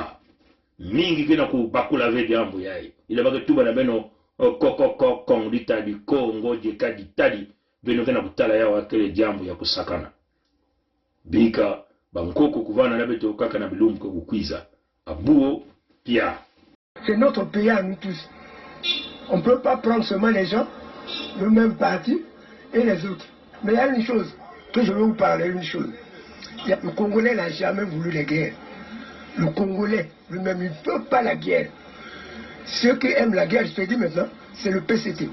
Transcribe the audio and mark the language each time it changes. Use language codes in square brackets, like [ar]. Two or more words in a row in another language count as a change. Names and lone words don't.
[kg] Mingi kena kubakula vedi ambu yae. Ile bake tuba na beno, Kong ditadi, Kongo jeka ditadi, beno kena kutala ya wakele jambu ya kusakana. Bika, bankoko kuvana na beto kaka na bilumbu kukwiza. Abuo, pia. [fr] C'est notre pays à nous tous. On ne peut pas prendre seulement les gens, le même parti et les autres. Mais il y a une chose, que je vais vous parler, une chose. Le Congolais n'a jamais voulu la guerre. Le Congolais lui-même, il ne peut pas la guerre. Ceux qui aiment la guerre, je te dis maintenant, c'est le PCT.